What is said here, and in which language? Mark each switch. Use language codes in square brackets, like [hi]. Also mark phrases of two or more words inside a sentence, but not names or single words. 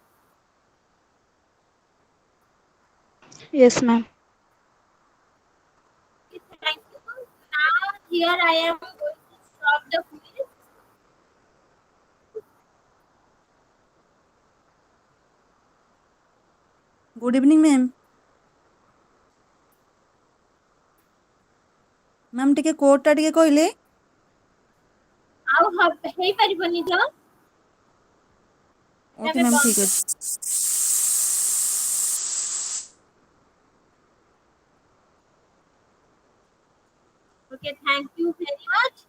[en] Yes, ma'am. Thank you. Now here I am going to stop the quiz. Good evening, ma'am. [or] ମ୍ୟାମ୍ ଟିକେ କୋଡ୍ ଟା ଟିକେ କହିଲେ। ଆଉ ହେଇପାରିବନି ତ ଓକେ ଏବେ ମ୍ୟାମ୍ ବନ୍ଦ ଠିକ୍ କର। ଅଛି। [en] okay, thank you very much.